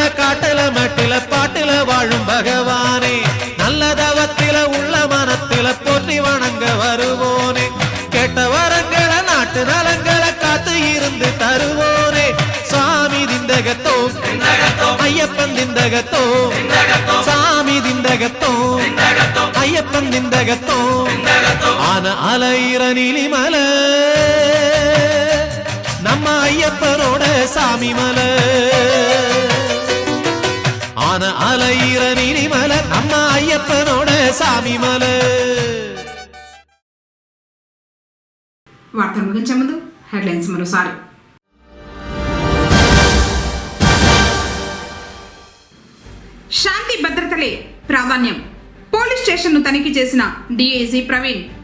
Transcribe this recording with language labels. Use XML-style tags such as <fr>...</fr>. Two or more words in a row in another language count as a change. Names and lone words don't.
<ta>காட்டுல மட்டில பாட்டுல வாழும் பகவானே நல்லதவத்தில உள்ள மனத்தில போற்றி வணங்க வருவோனே கேட்ட வரங்களை நாட்டு நலங்களை காத்து இருந்து தருவோனே சாமி திண்டகத்தோ ஐயப்பன் திண்டகத்தோ சாமி திண்டகத்தோ ஐயப்பன் திண்டகத்தோ ஆன அலையிற நீலிமல நம்ம ஐயப்பனோட சாமி மல ஆன அலையிற நீலிமல நம்ம ஐயப்பனோட சாமி மல</ta> <te>వార్తలు ముగించే ముందు హెడ్లైన్స్ మరోసారి. శాంతి భద్రతలే ప్రాధాన్యం, పోలీస్ స్టేషన్ను తనిఖీ చేసిన డీఐజీ ప్రవీణ్.</te>